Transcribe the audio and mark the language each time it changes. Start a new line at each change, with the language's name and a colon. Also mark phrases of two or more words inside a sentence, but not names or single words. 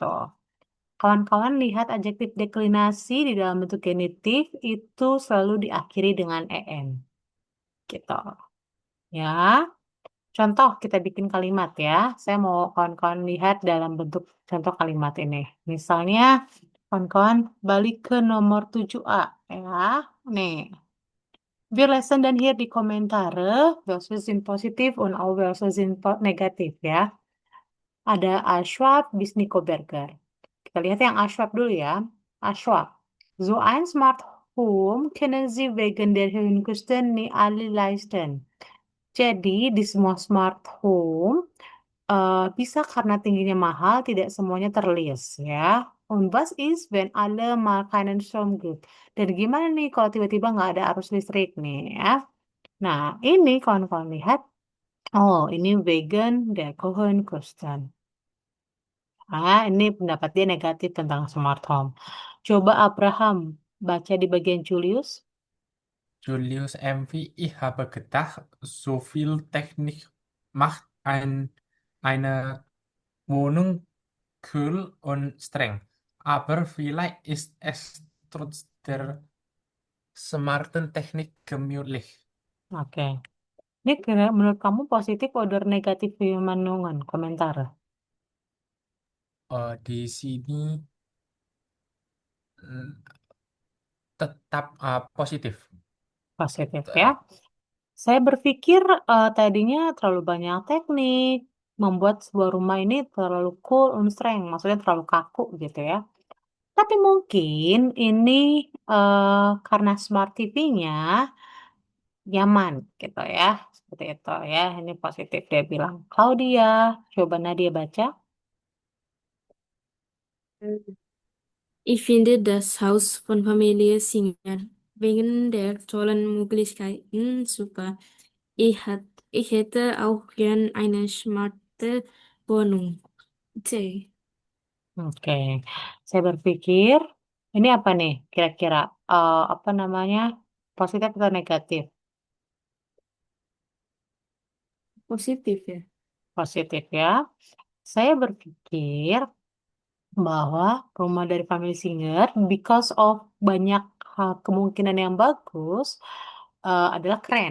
Indonesian: Kawan-kawan lihat adjektif deklinasi di dalam bentuk genitif itu selalu diakhiri dengan en. Gitu. Ya. Contoh kita bikin kalimat ya. Saya mau kawan-kawan lihat dalam bentuk contoh kalimat ini. Misalnya kawan-kawan balik ke nomor 7A ya. Nih.
German: Wir lesen dan hier die Kommentare. Welche sind positif und auch welche sind negatif ya.
Indonesian: Ada Ashwab bis Nico Berger. Kita lihat yang Ashwab dulu ya. Ashwab.
German: So ein Smart Home können Sie wegen der hohen Kosten nicht alle leisten.
Indonesian: Jadi di semua
English: smart home
Indonesian: bisa karena tingginya mahal, tidak semuanya terlist ya.
German: Und was ist, wenn alle mal keinen Strom gibt?
Indonesian: Dan gimana nih kalau tiba-tiba nggak ada arus listrik nih ya? Nah, ini kawan-kawan lihat, oh ini
German: vegan der Kosten.
Indonesian: Ah, ini pendapat dia negatif tentang
English: smart home.
Indonesian: Coba Abraham baca di bagian Julius.
German: Julius MV, ich habe gedacht, so viel Technik macht eine Wohnung kühl und streng. Aber vielleicht ist es trotz der smarten Technik gemütlich.
Indonesian: Oke. Ini menurut kamu positif atau negatif Manungan? Komentar. Di sini mm, tetap positif. Positif ya. Eh, Saya berpikir tadinya terlalu banyak teknik, membuat sebuah rumah ini terlalu
English: cool and strength,
Indonesian: maksudnya terlalu kaku gitu ya. Tapi mungkin ini karena smart TV-nya nyaman gitu ya, seperti itu ya. Ini positif dia bilang. Claudia, coba Nadia baca.
German: Ich finde das Haus von Familie Singer wegen der tollen Möglichkeiten super. Ich hätte auch gern eine smarte Wohnung.
Indonesian: C. Oke, saya berpikir ini apa nih kira-kira apa namanya positif atau negatif? Positif ya. Positif ya. Saya berpikir bahwa rumah dari Family Singer
English: because of
Indonesian: banyak kemungkinan yang bagus adalah keren.